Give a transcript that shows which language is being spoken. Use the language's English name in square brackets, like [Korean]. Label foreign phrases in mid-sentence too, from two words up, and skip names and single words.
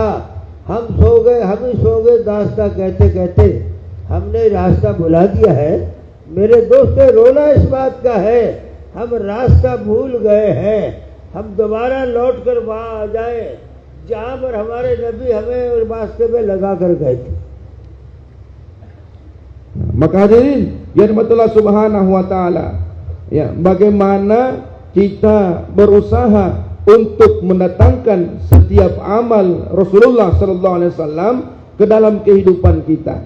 [Hindi] हम सो गए दास्ता कहते कहते हमने रास्ता भुला दिया है। मेरे दोस्तों, रोना इस बात का है हम रास्ता भूल गए हैं। हम दोबारा लौट कर वहाँ आ जाए जहाँ पर हमारे नबी हमें रास्ते में लगा कर गए थे। [Indonesian] Maka hadirin yang rahmatullah [Arabic] سبحانه وتعالى, [Indonesian] ya, bagaimana kita berusaha untuk mendatangkan setiap amal Rasulullah [Arabic] صلى الله عليه وسلم [Indonesian] ke dalam kehidupan kita.